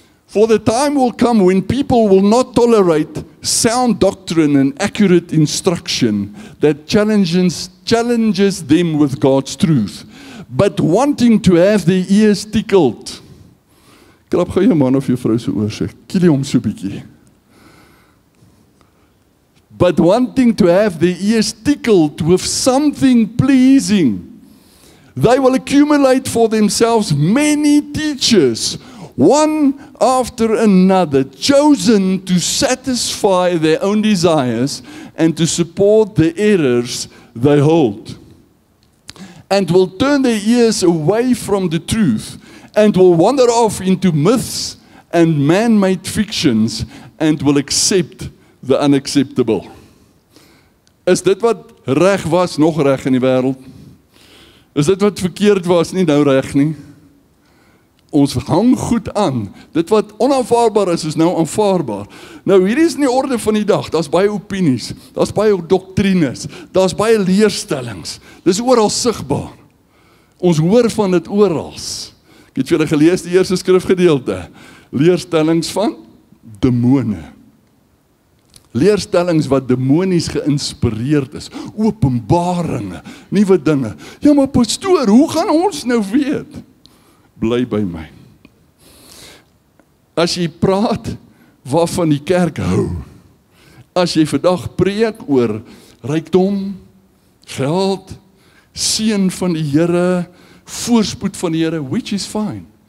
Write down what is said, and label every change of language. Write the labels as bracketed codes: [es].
[en] For the time will come when people will not tolerate sound doctrine and accurate instruction that challenges them with God's truth, but wanting to have their ears tickled. [af] Klap gou jou man of jou vrou se oor sê, kiel hom so bietjie. [en] But wanting to have their ears tickled with something pleasing, they will accumulate for themselves many teachers, one after another, chosen to satisfy their own desires and to support the errors they hold, and will turn their ears away from the truth, and will wander off into myths and man-made fictions, and will accept the unacceptable. [af] Is dit wat reg was, nog reg in die wêreld? Is dit wat verkeerd was, nie nou reg nie? Ons hang goed aan. Dit wat onaanvaarbaar is nou aanvaarbaar. Nou hierdie is nie orde van die dag. Daar's baie opinies, daar's baie doktrines, daar's baie leerstellings. Dis oral sigbaar. Ons hoor van dit oral. Ek het vir julle gelees die eerste skrifgedeelte. Leerstellings van demone. Leerstellings wat demonies geïnspireerd is. Openbaringe, nuwe dinge. Ja, maar pastoor, hoe gaan ons nou weet? Bly by my. As jy praat waarvan die kerk hou, as jy vandag preek oor rykdom, geld, seën van die Here, voorspoed van die Here, [en] which is fine.